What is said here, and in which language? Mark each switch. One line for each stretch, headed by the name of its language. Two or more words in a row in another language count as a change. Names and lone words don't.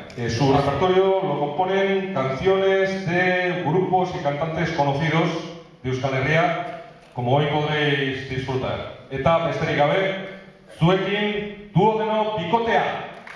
Spanish: Su repertorio lo componen canciones de grupos y cantantes conocidos de Euskal Herria, como hoy podréis disfrutar.
Basque: Eta besterik gabe, zuekin Duodeno bikotea!